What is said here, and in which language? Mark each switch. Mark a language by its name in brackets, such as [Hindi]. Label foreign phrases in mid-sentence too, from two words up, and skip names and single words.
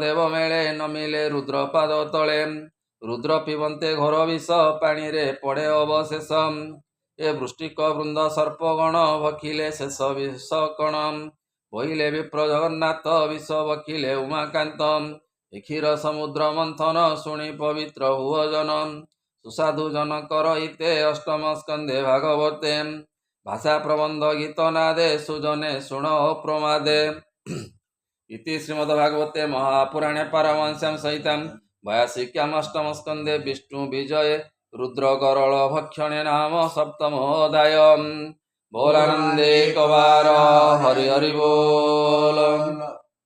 [Odia] ଦେବ ମେଳେ ନମିଲେ ରୁଦ୍ର ପାଦ ତଳେ ରୁଦ୍ର ପିବନ୍ତେ ଘୋର ବିଷ ପାଣିରେ ପଡ଼େ ଅବଶେଷ ଏ ବୃଷ୍ଟିକ ବୃନ୍ଦ ସର୍ପଗଣ ଭଖିଲେ ଶେଷ ବିଷ କଣ ବହିଲେ ବିପ୍ର ଜଗନ୍ନାଥ ବିଷ ଭଖିଲେ ଉମାକାନ୍ତ ଏ କ୍ଷୀର ସମୁଦ୍ର ମନ୍ଥନ ଶୁଣି ପବିତ୍ର ହୁଅ ଜନ ସୁସାଧୁ ଜନକର ହିତେ ଅଷ୍ଟମ ସ୍କନ୍ଧେ ଭାଗବତେ ଭାଷା ପ୍ରବନ୍ଧ ଗୀତ ନାଦେ ସୁଜନେ ଶୁଣ ପ୍ରମାଦେ। [Sanskrit] ইতি শ্রীমদ্ভাগবতে মহাপুরাণে পারমহংস্যাম সহিতাম ভয়াসিক্যাম অষ্টম স্কন্ধে বিষ্ণু বিজয়ে রুদ্র গরল ভক্ষণে নাম সপ্তমোऽধ্যায়। [Odia] ବୋଲାନନ୍ଦେ କଵାର ହରି ହରି ବୋଲ।